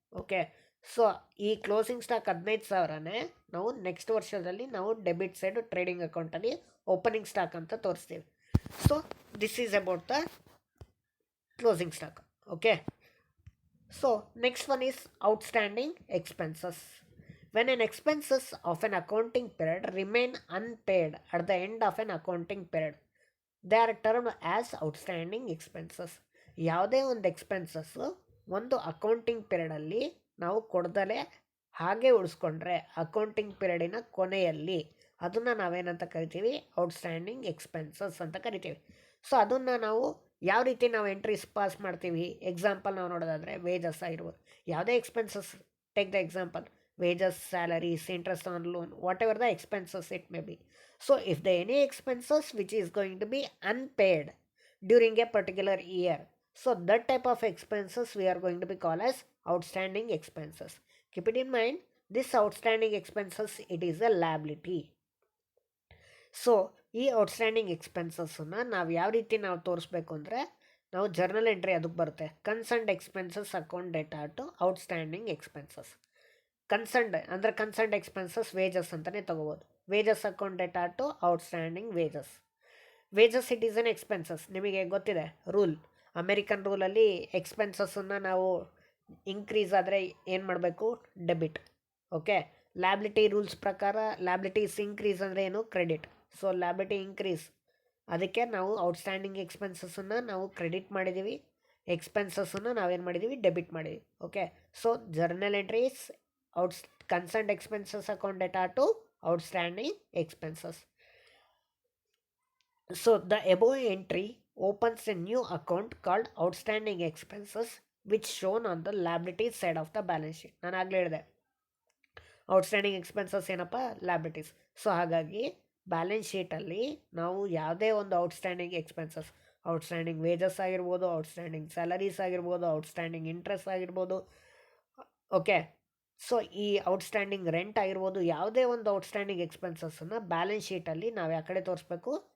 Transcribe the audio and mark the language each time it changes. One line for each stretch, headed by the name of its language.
Kannada: Okay, so ಈ closing stock 15,000ನೇ ನಾವು next ವರ್ಷದಲ್ಲಿ ನಾವು ಡೆಬಿಟ್ ಸೈಡು ಟ್ರೇಡಿಂಗ್ ಅಕೌಂಟಲ್ಲಿ ಓಪನಿಂಗ್ ಸ್ಟಾಕ್ ಅಂತ ತೋರಿಸ್ತೀವಿ.
English: So this is about the closing stock. Okay, so next one is outstanding expenses. When an expenses of an accounting period remain unpaid at the end of an accounting period, they are termed as outstanding expenses.
Kannada: ಯಾವುದೇ ಒಂದು expenses ಒಂದು accounting ಪೀರಿಯಡಲ್ಲಿ ನಾವು ಕೊಡ್ದಲೇ ಹಾಗೆ ಉಳಿಸ್ಕೊಂಡ್ರೆ accounting ಪೀರಿಯಡಿನ ಕೊನೆಯಲ್ಲಿ ಅದನ್ನು ನಾವೇನಂತ ಕರಿತೀವಿ? Outstanding expenses ಅಂತ ಕರಿತೀವಿ. ಸೊ ಅದನ್ನು ನಾವು ಯಾವ ರೀತಿ ನಾವು ಎಂಟ್ರೀಸ್ ಪಾಸ್ ಮಾಡ್ತೀವಿ? ಎಕ್ಸಾಂಪಲ್ ನಾವು ನೋಡೋದಾದರೆ ವೇಜಸ್ ಆಗಿರ್ಬೋದು, ಯಾವುದೇ expenses,
English: Take the example wages, salaries, interest on loan, whatever the expenses it may be. So if there any expenses which is going to be unpaid during a particular year, so that type of expenses we are going to be called as outstanding expenses. Keep it in mind, this outstanding expenses, it is a liability.
Kannada: So ಈ outstanding ಎಕ್ಸ್ಪೆನ್ಸಸ್ಸನ್ನು ನಾವು ಯಾವ ರೀತಿ ನಾವು ತೋರಿಸ್ಬೇಕು ಅಂದರೆ, ನಾವು journal entry ಅದಕ್ಕೆ ಬರುತ್ತೆ.
English: Concerned expenses account data to outstanding expenses. Concerned expenses wages
Kannada: ಅಂತಲೇ ತೊಗೋಬೋದು.
English: Wages account data to outstanding wages. Wages it is an expenses.
Kannada: ನಿಮಗೆ ಗೊತ್ತಿದೆ ರೂಲ್, ಅಮೇರಿಕನ್ ರೂಲಲ್ಲಿ ಎಕ್ಸ್ಪೆನ್ಸಸ್ಸನ್ನು ನಾವು ಇನ್ಕ್ರೀಸ್ ಆದರೆ ಏನು ಮಾಡಬೇಕು? ಡೆಬಿಟ್. ಓಕೆ, ಲ್ಯಾಬಿಲಿಟಿ ರೂಲ್ಸ್ ಪ್ರಕಾರ ಲ್ಯಾಬಿಲಿಟೀಸ್ ಇನ್ಕ್ರೀಸ್ ಅಂದರೆ ಏನು? ಕ್ರೆಡಿಟ್. ಸೊ ಲ್ಯಾಬಿಲಿಟಿ ಇನ್ಕ್ರೀಸ್, ಅದಕ್ಕೆ ನಾವು ಔಟ್ಸ್ಟ್ಯಾಂಡಿಂಗ್ ಎಕ್ಸ್ಪೆನ್ಸಸ್ಸನ್ನು ನಾವು ಕ್ರೆಡಿಟ್ ಮಾಡಿದ್ದೀವಿ, ಎಕ್ಸ್ಪೆನ್ಸಸ್ಸನ್ನು ನಾವೇನು ಮಾಡಿದ್ದೀವಿ? ಡೆಬಿಟ್ ಮಾಡಿದ್ದೀವಿ.
English: Okay, so journal entries concerned expenses account data to outstanding expenses. So the above entry opens a new account called outstanding expenses which shown on the liabilities side of the balance sheet.
Kannada: ನಾನು ಆಗಲೇ ಹೇಳಿದೆ outstanding expenses ಏನಪ್ಪ? Liabilities. So ಹಾಗಾಗಿ balance ಶೀಟಲ್ಲಿ ನಾವು ಯಾವುದೇ ಒಂದು outstanding expenses, outstanding wages ಆಗಿರ್ಬೋದು, outstanding salaries ಆಗಿರ್ಬೋದು, ಔಟ್ಸ್ಟ್ಯಾಂಡಿಂಗ್ ಇಂಟ್ರೆಸ್ಟ್ ಆಗಿರ್ಬೋದು. ಓಕೆ, ಸೊ ಈ ಔಟ್ಸ್ಟ್ಯಾಂಡಿಂಗ್ ರೆಂಟ್ ಆಗಿರ್ಬೋದು, ಯಾವುದೇ ಒಂದು ಔಟ್ಸ್ಟ್ಯಾಂಡಿಂಗ್ ಎಕ್ಸ್ಪೆನ್ಸಸ್ಸನ್ನು ಬ್ಯಾಲೆನ್ಸ್ ಶೀಟಲ್ಲಿ ನಾವು ಯಾವ ಕಡೆ ತೋರಿಸ್ಬೇಕು?